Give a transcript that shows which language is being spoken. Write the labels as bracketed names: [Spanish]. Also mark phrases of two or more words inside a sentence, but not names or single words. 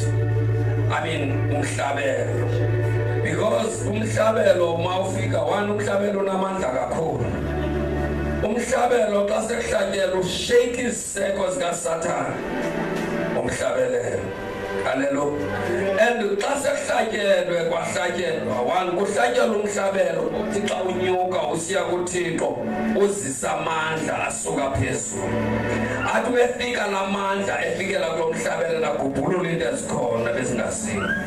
[Xhosa] Umhlabelo. Because umhlabelo uma ufika umhlabelo unamandla kakhulu. Umhlabelo xa sekuhlatyela ushake iziseko zikaSathane. Umhlabelelo. Hallelujah. And xa sekuhlatyelwe kwahlatyelwa kuhlatyelwa umhlabelo uthi xa unyuka usiya kuThixo uzisa amandla asuka phezulu. Athi wefika lamandla efikela kulo mhlabelo nagubhulula into ezikhona bezingasiyo.